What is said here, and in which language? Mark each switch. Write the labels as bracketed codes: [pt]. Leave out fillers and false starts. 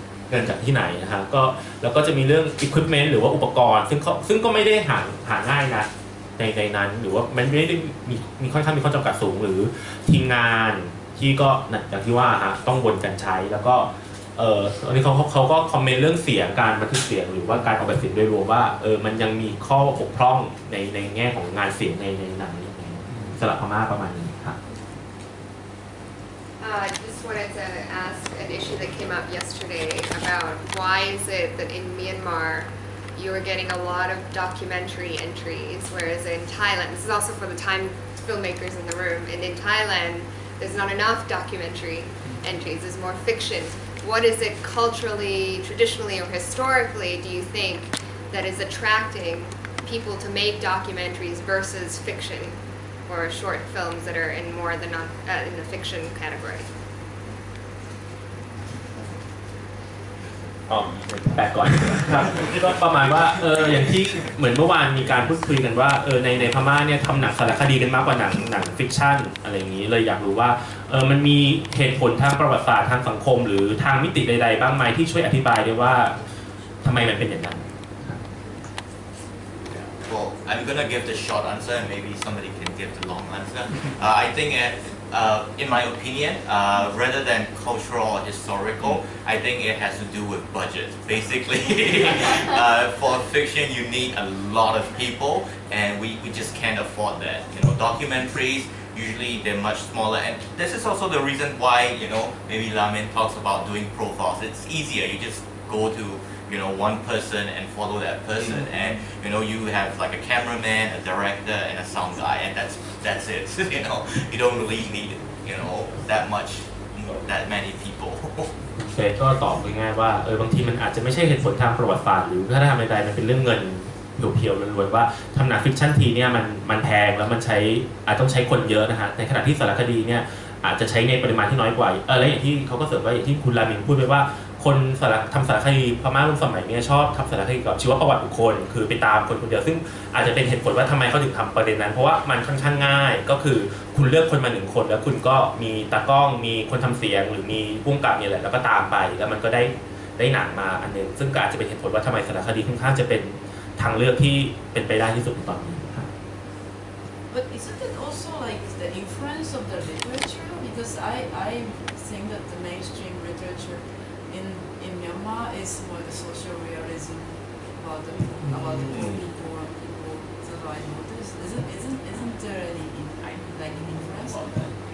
[th] เงินจากที่ไหนนะฮะก็แล้วก็จะมีเรื่อง equipment หรือว่าอุปกรณ์ซึ่งก็ไม่ได้หาง่ายนะในนั้นหรือว่ามันไม่ได้มีค่อนข้างมีข้อจำกัดสูงหรือทีมงานที่ก็อย่างที่ว่าฮะต้องวนกันใช้แล้วก็อันนี้เขาก็คอมเมนต์เรื่องเสียงการบันทึกเสียงหรือว่าการออกแบบเสียงโดยรวมว่ามันยังมีข้อบกพร่องในแง่ของงานเสียงในหนังสลับพม่าประมาณนี้ครับ [en] I just wanted to ask an issue that came up yesterday about why is it that in Myanmar you are getting a lot of documentary entries, whereas in Thailand, this is also for the Thai filmmakers in the room, and in Thailand there's not enough documentary entries, there's more fiction. What is it culturally, traditionally, or historically do you think that is attracting people to make documentaries versus fiction or short films that are in more the in the fiction category? [th] แปลก่อนครับก็ประมาณว่าอย่างที่เหมือนเมื่อวานมีการพูดคุยกันว่าในพม่าเนี่ยทำหนังสารคดีกันมากกว่าหนังฟิกชันอะไรอย่างนี้เลยอยากรู้ว่ามันมีเหตุผลทางประวัติศาสตร์ทางสังคมหรือทางมิติใดๆบ้างไหมที่ช่วยอธิบายได้ว่าทำไมมันเป็นอย่างนั้น [en] Well, I'm gonna give the short answer and maybe somebody can give the long answer. I think in my opinion, rather than cultural or historical, I think it has to do with budget. Basically, for fiction, you need a lot of people, and we just can't afford that. You know, documentaries usually they're much smaller, and this is also the reason why maybe Lamin talks about doing profiles. It's easier. You just go to one person and follow that person, and you have like a cameraman, a director, and a sound guy, and that's it. You don't really need that many people. [th] ก็ตอบง่ายๆว่าบางทีมันอาจจะไม่ใช่เหตุผลทางประวัติศาสตร์หรือถ้าทำใดๆมันเป็นเรื่องเงินเพียวๆล้วนๆว่าทำหนังฟิกชันทีเนี่ยมันแพงแล้วมันอาจต้องใช้คนเยอะนะฮะในขณะที่สารคดีเนี่ยอาจจะใช้ในปริมาณที่น้อยกว่าแล้วอย่างที่เขาก็เสริมว่าอย่างที่คุณรามินพูดไปว่าคน ทำสารคดีพม่ารุ่นสมัยนี้ชอบทำสารคดีกับชีวประวัติบุคคลคือไปตามคนคนเดียวซึ่งอาจจะเป็นเหตุผลว่าทำไมเขาถึงทำประเด็นนั้นเพราะว่ามันค่อนข้างง่ายก็คือคุณเลือกคนมา1คนแล้วคุณก็มีตากล้องมีคนทำเสียงหรือมีผู้กำกับเนี่ยแหละแล้วก็ตามไปแล้วมันก็ได้หนังมาอันนึงซึ่งก็อาจจะเป็นเหตุผลว่าทำไมสารคดีค่อนข้างจะเป็นทางเลือกที่เป็นไปได้ที่สุดในตอนนี้ครับ [en] But isn't it also like the influence of the literature? Because I think that the mainstream literature in Myanmar is more the social realism about the poor people and people that I noticed. Isn't there any like influence on that?